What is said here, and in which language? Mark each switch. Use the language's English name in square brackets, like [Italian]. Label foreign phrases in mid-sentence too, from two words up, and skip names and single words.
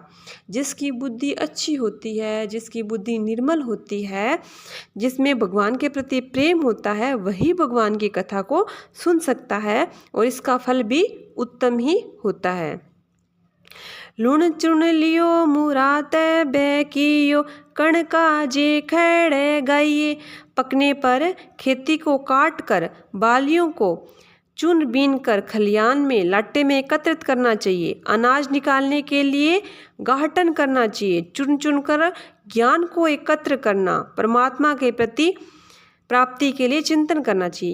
[Hindi] जिसकी बुद्धि अच्छी होती है, जिसकी बुद्धि निर्मल होती है, जिसमें भगवान के प्रति प्रेम होता है, वही भगवान की कथा को सुन सकता है और इसका फल भी उत्तम ही होता है। [Dogri] लूण चुन लियो मुरात बैकियो, कणका जे खैड़े गाइये। [Hindi] पकने पर खेती को काट कर बालियों को चुन बीन कर खलियान में लाटे में एकत्रित करना चाहिए। अनाज निकालने के लिए गाहटन करना चाहिए। चुन चुन कर ज्ञान को एकत्र करना, परमात्मा के प्रति प्राप्ति के लिए चिंतन करना चाहिए।